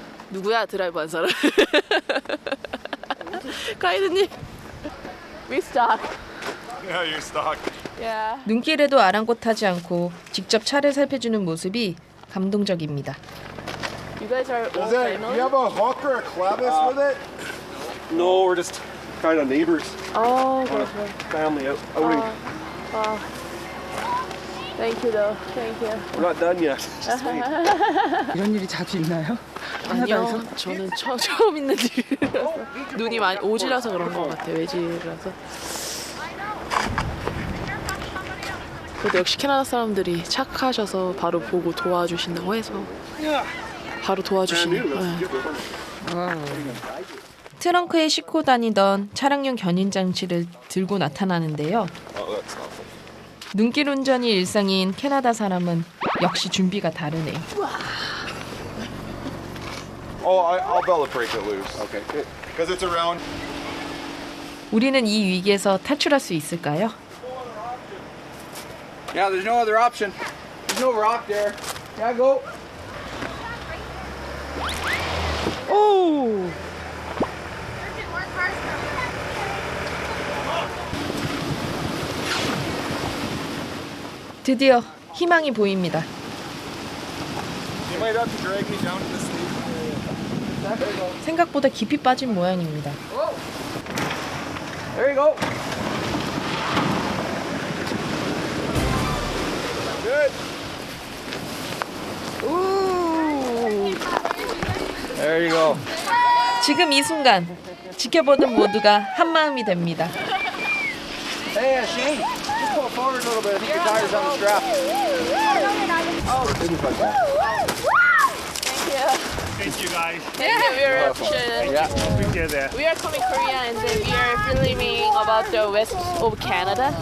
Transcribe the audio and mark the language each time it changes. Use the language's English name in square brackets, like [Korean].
[Korean] 누구야 드라이브 한 사람? [English] 가이드님. We stuck. Yeah, you're stuck. Yeah. [Korean] 눈길에도 아랑곳하지 않고 직접 차를 살펴주는 모습이 감동적입니다. [English] You guys are all Do you family? have a hook or a clevis with it? No, we're just kind of neighbors, Oh, okay. family outing. Thank you though. Thank you. We're not done yet. [Korean] 이런 일이 자주 있나요? 아니요, 저는 처음 있는 일이라서 눈이 많이 오지라서 그런 것 같아요. 외지라서. 그래도 역시 캐나다 사람들이 착하셔서 바로 보고 도와주신다고 해서 바로 도와주시네요. 네. 트렁크에 싣고 다니던 차량용 견인 장치를 들고 나타나는데요. 눈길 운전이 일상인 캐나다 사람은 역시 준비가 다르네요. [English] Oh, I'll velocrate it loose. Okay. Because it's around. [Korean] 우리는 이 위기에서 탈출할 수 있을까요? [English] Yeah, there's no other option. There's no rock there. Yeah, go. 오! [Korean] 드디어 희망이 보입니다. [English] You might have to drag me down to the stage. [Korean] 생각보다 깊이 빠진 모양입니다. [English] There you go. Good. There you go. [Korean] 지금 이 순간 지켜보는 모두가 한마음이 됩니다. [English] Hey, Shane, just pull forward a little bit. I think your tire's on the strap. Thank you guys. Thank you very much. Appreciate that. We are coming Korea and then we are filming about the west of Canada.